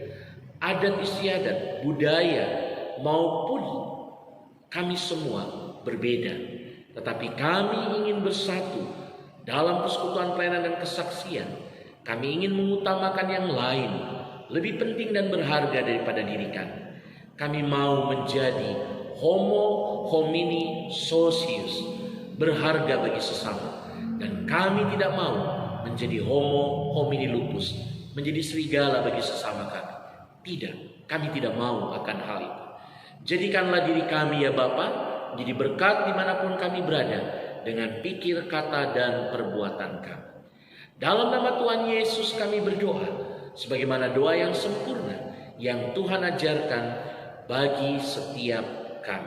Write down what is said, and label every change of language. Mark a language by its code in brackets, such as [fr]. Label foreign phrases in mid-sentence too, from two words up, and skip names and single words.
[id] Adat istiadat, budaya maupun kami semua berbeda. Tetapi kami ingin bersatu dalam persekutuan pelayanan dan kesaksian. Kami ingin mengutamakan yang lain, lebih penting dan berharga daripada diri kami. Kami mau menjadi [la] homo homini socius, [id] berharga bagi sesama. Dan kami tidak mau menjadi [la] homo homini lupus, [id] menjadi serigala bagi sesama kami. Tidak, kami tidak mau akan hal itu. Jadikanlah diri kami ya Bapa jadi berkat dimanapun kami berada dengan pikir, kata, dan perbuatan kami. Dalam nama Tuhan Yesus kami berdoa sebagaimana doa yang sempurna yang Tuhan ajarkan bagi setiap kami.